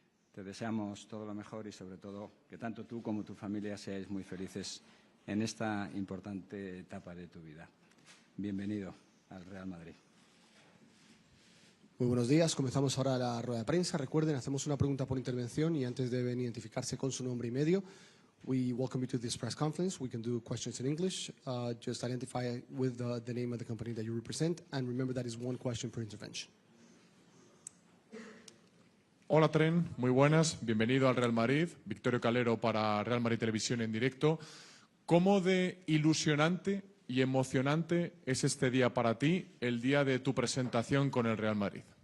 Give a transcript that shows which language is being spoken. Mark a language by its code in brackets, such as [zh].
[es] Te deseamos todo lo mejor y, sobre todo, que tanto tú como tu familia seáis muy felices en esta importante etapa de tu vida. Bienvenido al Real Madrid. Muy buenos días. Comenzamos ahora la rueda de prensa. Recuerden, hacemos una pregunta por intervención y antes deben identificarse con su nombre y medio. [en] We welcome you to this press conference. We can do questions in English. Just identify with the name of the company that you represent and remember that is one question per intervention. [es] Hola Trent, muy buenas. Bienvenido al Real Madrid. Victorio Calero para Real Madrid Televisión en directo. ¿Cómo de ilusionante y emocionante es este día para ti, el día de tu presentación con el Real Madrid?